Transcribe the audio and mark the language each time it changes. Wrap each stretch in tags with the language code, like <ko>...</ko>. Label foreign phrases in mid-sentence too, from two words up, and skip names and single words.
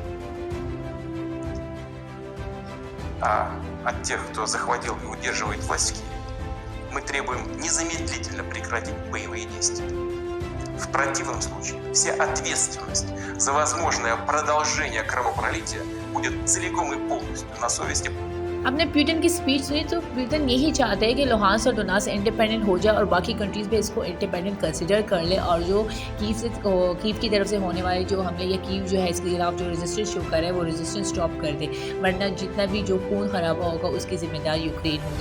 <ru>А от тех, кто захватил и удерживает власть в Киеве, мы требуем незамедлительно прекратить боевые действия. В противном случае вся ответственность за возможное продолжение кровопролития будет целиком и полностью на совести.</ru> <hi>आपने पुतिन की स्पीच सुनी तो पुतिन यही चाहते हैं कि लुहांस्क और डोनेट्स्क इंडिपेंडेंट हो जाए और बाकी कंट्रीज़ भी इसको</hi> <en>independent consider</en> <hi>कर ले, और जो कीव की तरफ से होने वाले जो हमले या कीव जो है इसके खिलाफ जो</hi> <en>resistance show</en> <hi>कर रहा है वो</hi> <en>resistance stop</en> <hi>कर दे, वरना जितना भी जो खून खराबा होगा उसकी जिम्मेदार यूक्रेन होगी।</hi>